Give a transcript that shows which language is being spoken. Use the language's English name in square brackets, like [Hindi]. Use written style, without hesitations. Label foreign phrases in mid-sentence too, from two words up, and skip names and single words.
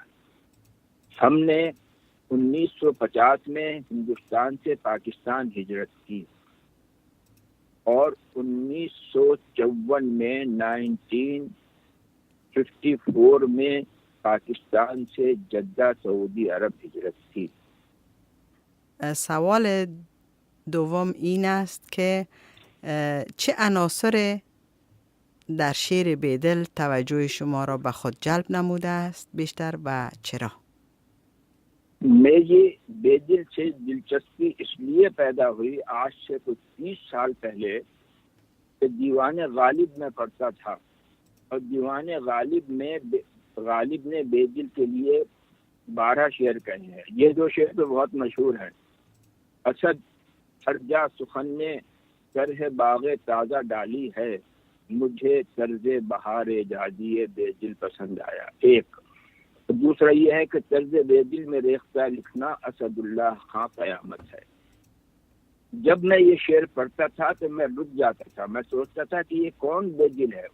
[Urdu] ہم نے 1950 میں ہندوستان سے پاکستان ہجرت کی اور 1954 میں 1954 میں پاکستان سے جدہ سعودی عرب ہجرت کی. [Persian] سوال دوم این است که چه عناصر در شعر بیدل توجه شما را به خود جلب نموده است بیشتر و چرا؟ [Urdu] میری بیدل سے دلچسپی اس لیے پیدا ہوئی آج سے کچھ 30 سال پہلے کہ دیوان غالب میں پڑھتا تھا اور دیوان غالب نے بیدل کے لیے 12 شعر کہے ہیں. یہ 2 شعر تو بہت مشہور ہیں. اسد ہرجا سخن نے طرح باغ تازہ ڈالی ہے، مجھے طرز بہار جادی بے دل پسند آیا. ایک. دوسرا یہ ہے کہ طرز بے دل میں ریختہ لکھنا اسد اللہ خاں قیامت ہے. جب میں یہ شعر پڑھتا تھا تو میں رک جاتا تھا، میں سوچتا تھا کہ یہ کون بے دل ہے.